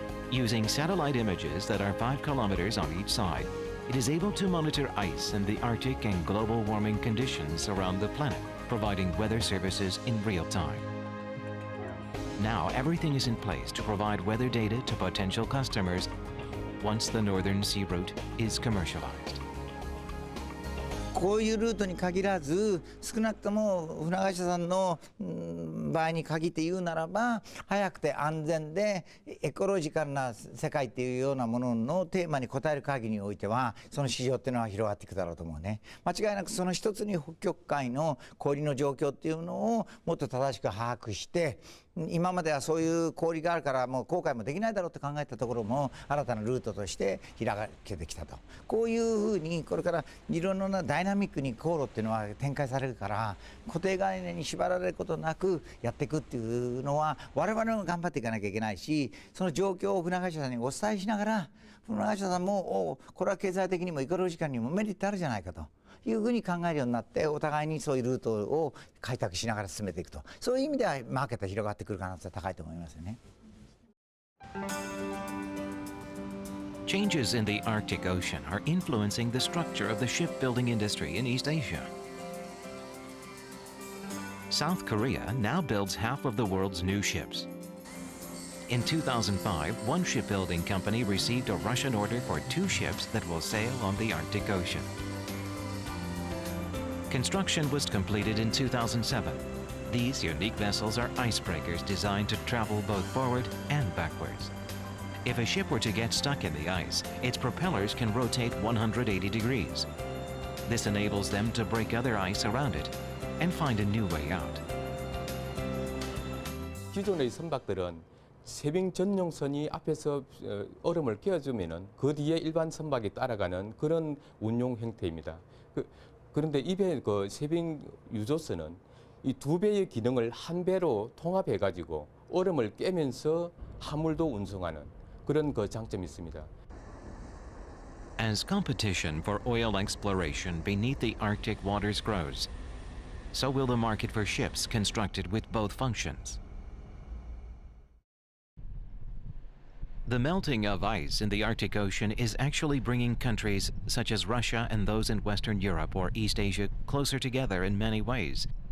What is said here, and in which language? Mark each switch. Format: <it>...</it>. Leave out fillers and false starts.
<en>Using satellite images that are 5 kilometers on each side, it is able to monitor ice and the Arctic and global warming conditions around the planet, providing weather services in real time. Now, everything is in place to provide weather data to potential customers once the Northern Sea Route is commercialized.</en> <ja>こういうルートに限らず、少なくとも船会社さんの場合に限って言うならば、早くて安全でエコロジカルな世界っていうようなもののテーマに応える限りにおいては、その市場っていうのは広がっていくだろうと思うね。間違いなくその一つに北極海の氷の状況っていうのをもっと正しく把握して、今まではそういう氷があるからもう航海もできないだろうと考えたところも新たなルートとして開けてきたと。こういうふうにこれからいろんなダイナミックに航路っていうのは展開されるから、固定概念に縛られることなくやっていくっていうのは我々も頑張っていかなきゃいけないし、その状況を船会社さんにお伝えしながら、船会社さんもこれは経済的にもエコロジカルにもメリットあるじゃないかというふうに考えるようになって、お互いにそういうルートを開拓しながら進めていくと、そういう意味ではマーケットが広がってくる可能性は高いと思いますよね。</ja> <en>Changes in the Arctic Ocean are influencing the structure of the shipbuilding industry in East Asia. South Korea now builds half of the world's new ships. In 2005, one shipbuilding company received a Russian order for 2 ships that will sail on the Arctic Ocean. Construction was completed in 2007. These unique vessels are icebreakers designed to travel both forward and backwards. If a ship were to get stuck in the ice, its propellers can rotate 180 degrees. This enables them to break other ice around it and find a new way out.</en> <ko>기존의 선박들은 세빙 전용선이 앞에서 얼음을 끼워주면은 그 뒤에 일반 선박이 따라가는 그런 운용 형태입니다. 그런데 이 배 그 세빙 유조선은 이 2배의 기능을 1배로 통합해가지고 얼음을 깨면서 화물도 운송하는 그런 그 장점이 있습니다.</ko> <en>As competition for oil exploration beneath the Arctic waters grows, so will the market for ships constructed with both functions. The melting of ice in the Arctic Ocean is actually bringing countries such as Russia and those in Western Europe or East Asia closer together in many ways.</en>